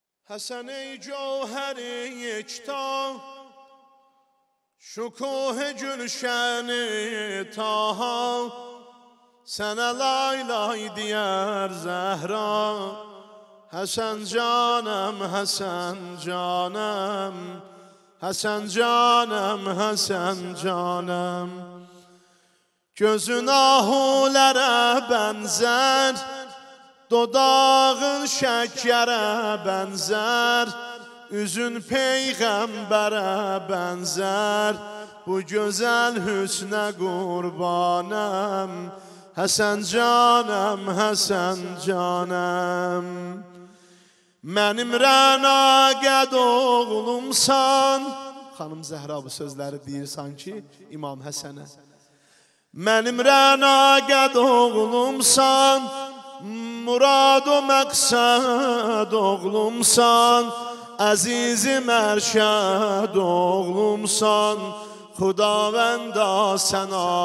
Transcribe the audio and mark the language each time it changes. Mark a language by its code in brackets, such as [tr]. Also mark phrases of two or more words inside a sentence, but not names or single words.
[fa] حسن ای جوهر یکتا شکوه گلشن طاها [az] سنه لای لای [fa] دیار زهرا حسن جانم حسن جانم حسن جانم حسن جانم [tr] gözün ahulara benzer dodağın şekkere benzer üzün peygambere benzer bu güzel hüsne kurbanım Hasan canım Hasan canım [az] Mənim Rəna qəd oğlumsan Xanım Zəhra bu sözləri deyir sanki İmam Həsənə Mənim Rəna qəd oğlumsan Murad o məqsəd oğlumsan Əzizim ərşəd oğlumsan Xudavəndə sənə